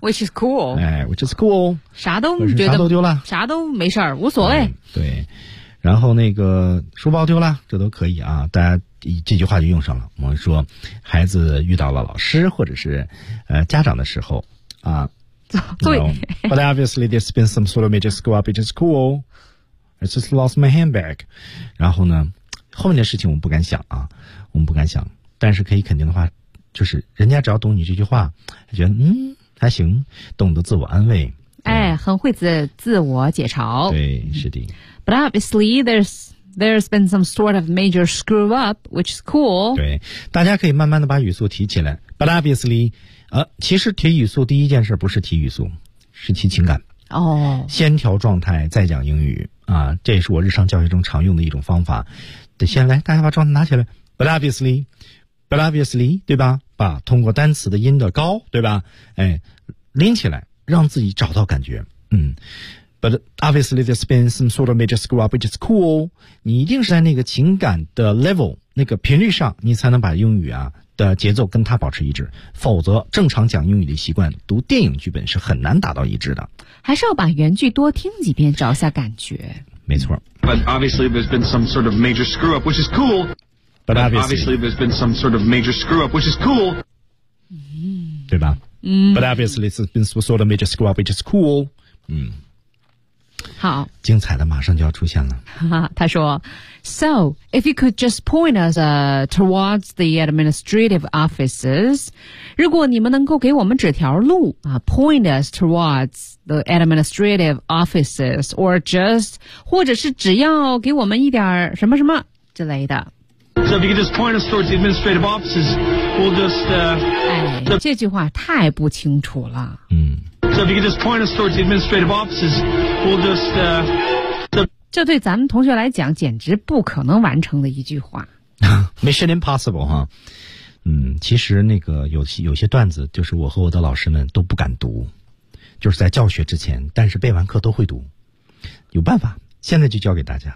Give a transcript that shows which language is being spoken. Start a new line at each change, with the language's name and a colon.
English: ，Which is cool。哎 ，Which is cool。
Chinese: 啥都觉得啥都丢了，啥都没事儿，无所谓、对，然后那个书包丢了，这都可以啊，大家。这句话就用上了。我们说孩子遇到了老师或者是家长的时候啊，对
English: But obviously there's been some sort of major screw up, which is cool. I just lost my handbag.
Chinese: 然后呢后面的事情我们不敢想啊，我们不敢想，但是可以肯定的话，就是人家只要懂你这句话，觉得还行，懂得自我安慰，很会自我解嘲。对，是的。
English: But obviously there's there's been some sort of major screw up, which is cool.
Chinese: 对，大家可以慢慢的把语速提起来。
English: But obviously,
Chinese: 其实提语速第一件事不是提语速，是提情感。哦，先调状态再讲英语啊，这也是我日常教学中常用的一种方法。得先来，大家把状态拿起来。
English: But obviously, 对吧？
Chinese: 把通过单词的音的高，对吧？哎，拎起来，让自己找到感觉。嗯。
English: But obviously there's been some sort of major screw up, which is cool.
Chinese: 你一定是在那个情感的 level, 那个频率上，你才能把英语啊的节奏跟它保持一致。否则正常讲英语的习惯，读电影剧本是很难达到一致的。还是要把原句多听几遍，找下感觉。没错。
English: But obviously there's been some sort of major screw up, which is cool. But obviously there's been some sort of major screw up, which is cool.、
Chinese: 嗯、对吧、嗯、
English: But obviously there's been some sort of major screw up, which is cool. 嗯。
Chinese: 好，精彩的马上就要出现了。
English: 他说 So, if you could just point us、towards the administrative offices,
Chinese: 如果你们能够给我们指条路、
English: point us towards the administrative offices, or just,
Chinese: 或者是只要给我们一点什么什么之类的。
English: So if you could just point us towards the administrative offices, we'll just...、
Chinese: 这句话太不清楚了。嗯。
English: So if you could just point us towards the administrative offices, we'll just...、
Chinese: 这对咱们同学来讲简直不可能完成的一句话。
English: Mission impossible,
Chinese: 哈。嗯，其实那个有些段子就是我和我的老师们都不敢读，就是在教学之前，但是背完课都会读。有办法。现在就教给大家。